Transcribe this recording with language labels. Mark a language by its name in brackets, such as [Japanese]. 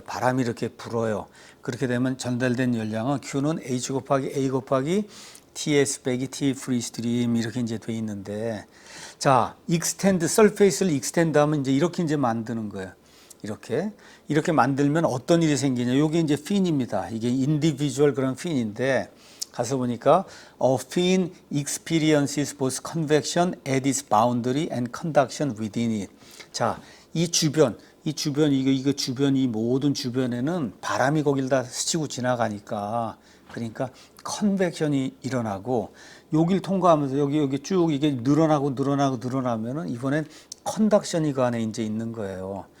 [Korean] 바람이 이렇게 불어요. 그렇게 되면 전달된 열량은 Q는 H 곱하기 A 곱하기 TS 빼기 T free stream 이렇게 이제 돼 있는데, 자, extend surface를 extend 하면 이제 이렇게 이제 만드는 거예요. 이렇게 만들면 어떤 일이 생기냐? 이게 이제 핀입니다. 이게 [English] individual [Korean] 그런 핀인데 가서 보니까 [English] a fin experiences both convection at its boundary and conduction within it. [Korean] 자, 이 주변 이거 주변 이 모든 주변에는 바람이 거길 다 스치고 지나가니까 그러니까 컨벡션이 일어나고 여기를 통과하면서 여기 쭉 이게 늘어나면은 이번엔 컨덕션이 그 안에 이제 있는 거예요.